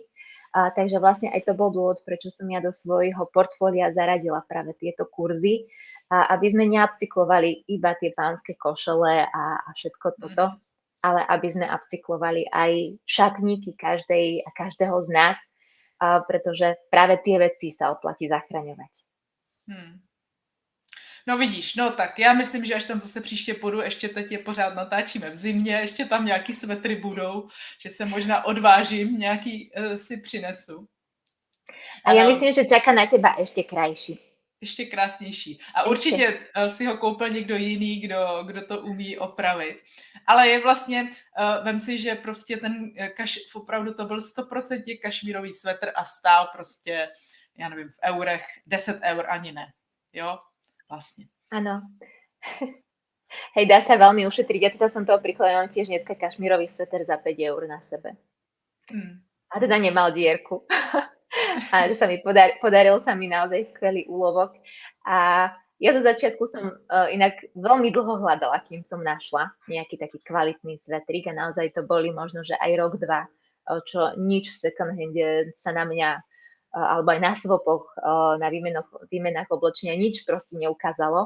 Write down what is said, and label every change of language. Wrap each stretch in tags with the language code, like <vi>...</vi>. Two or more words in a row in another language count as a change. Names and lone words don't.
<sk>Takže vlastne aj to bol dôvod, prečo som ja do svojho portfólia zaradila práve tieto kurzy, aby sme neupcyklovali iba tie pánske košele a všetko toto, ale aby sme upcyklovali aj šatníky každého z nás, pretože práve tie veci sa oplatí zachraňovať.</sk> <cs>No vidíš, no tak já myslím, že až tam zase příště půjdu, ještě teď je pořád natáčíme v zimě, ještě tam nějaký svetry budou, že se možná odvážím, nějaký si přinesu.</cs> <sk>A ja myslím, že čaká na teba ešte krajší.</sk> <cs>Ještě krásnější. A určitě si ho koupil někdo jiný, kdo to umí opravit. Ale je vlastně, vem si, že prostě ten opravdu to byl 100% kašmírový svetr a stál prostě, já nevím, v eurech, 10 eur ani ne. Jo?</cs> <sk>Vlastne. Áno. Hej, dá sa veľmi ušetriť. Ja teda som toho príklad, mám tiež dneska kašmírový sveter za 5 eur na sebe. A teda nemal dierku. A sa mi podaril sa mi naozaj skvelý úlovok. A ja do začiatku som inak veľmi dlho hľadala, kým som našla nejaký taký kvalitný svetrík a naozaj to boli možno, že aj rok, dva, čo nič v</sk> <en>second hande</en> <sk>sa na mňa alebo aj na svopoch, na výmenách oblečenia, nič proste neukázalo.</sk>